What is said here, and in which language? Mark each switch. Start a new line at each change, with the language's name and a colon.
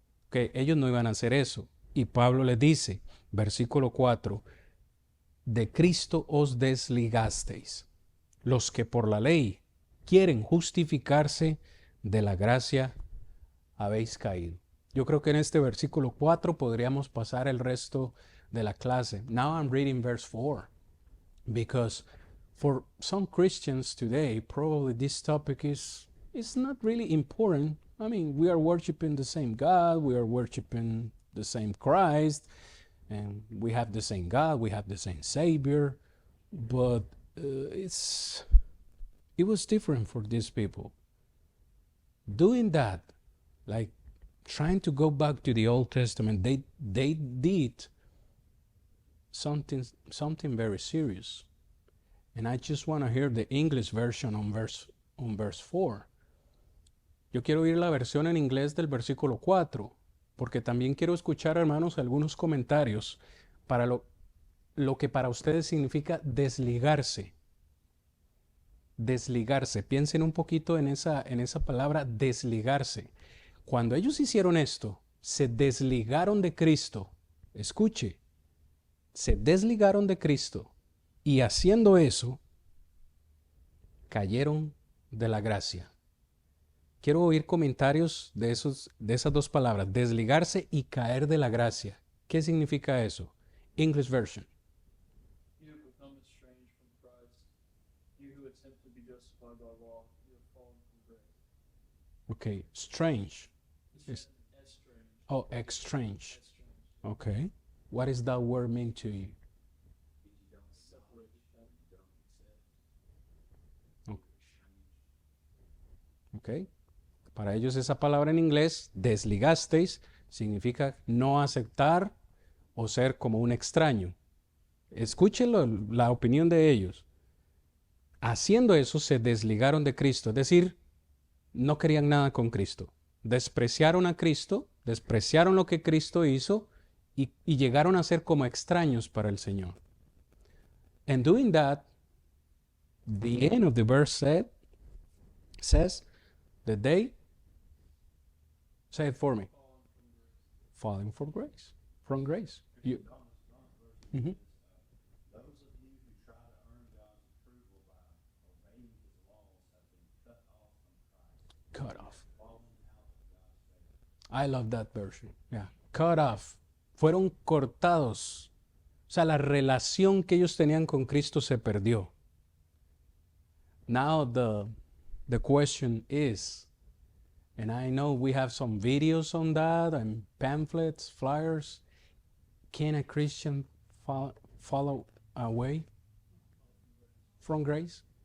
Spanish: Que ellos no iban a hacer eso. Y Pablo les dice, versículo 4, de Cristo os desligasteis, los que por la ley quieren justificarse, de la gracia habéis caído. Yo creo que en este versículo 4 podríamos pasar el resto de la clase.
English: Now I'm reading verse 4 because for some Christians today probably this topic is not really important. I mean, we are worshiping the same God, we are worshiping the same Christ, and we have the same God, we have the same Savior, but it was different for these people. Doing that, like trying to go back to the Old Testament, they did something very serious. And I just want to hear the English version on verse 4.
Spanish: Yo quiero oír la versión en inglés del versículo 4, porque también quiero escuchar, hermanos, algunos comentarios para lo que para ustedes significa desligarse. Desligarse. Piensen un poquito en esa palabra desligarse. Cuando ellos hicieron esto, se desligaron de Cristo. Escuche, se desligaron de Cristo y haciendo eso, cayeron de la gracia. Quiero oír comentarios de esas dos palabras, desligarse y caer de la gracia. ¿Qué significa eso?
English: English version. You have become estranged from Christ. You who attempt to be justified by law, you have fallen from grace. Okay, strange. It's estranged. Oh, exchange. Estranged. Okay. What does that word mean to you? Separate. Okay.
Spanish: Para ellos esa palabra en inglés, desligasteis, significa no aceptar o ser como un extraño. Escúchenlo, la opinión de ellos. Haciendo eso se desligaron de Cristo, es decir, no querían nada con Cristo. Despreciaron a Cristo, despreciaron lo que Cristo hizo y llegaron a ser como extraños para el Señor.
English: And doing that, the end of the verse says that they, say it for me, falling from grace, from grace. You, Mhm. Those of you who try to earn God's approval by obeying His laws have been cut off from Christ, cut off. fallen out of God's favor. I love that version. Yeah. Cut off.
Spanish: Fueron cortados. O sea, la relación que ellos tenían con Cristo se perdió.
English: Now the question is, and I know we have some videos on that and pamphlets, flyers. Can a Christian follow away from grace?